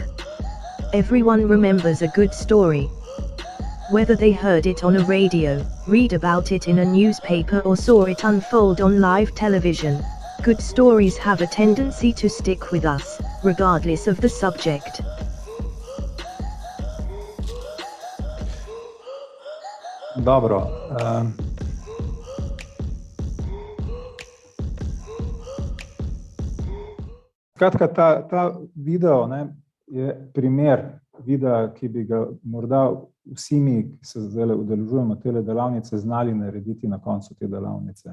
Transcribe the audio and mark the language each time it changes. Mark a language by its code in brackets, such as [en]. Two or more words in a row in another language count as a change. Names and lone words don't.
[en] Everyone remembers a good story. Whether they heard it on a radio, read about it in a newspaper, or saw it unfold on live television, good stories have a tendency to stick with us, regardless of the subject. [sl] Dobro. Skratka, ta video, ne, je primer videa, ki bi ga morda vsi mi, ki se zdaj udeležujemo tele delavnice, znali narediti na koncu te delavnice.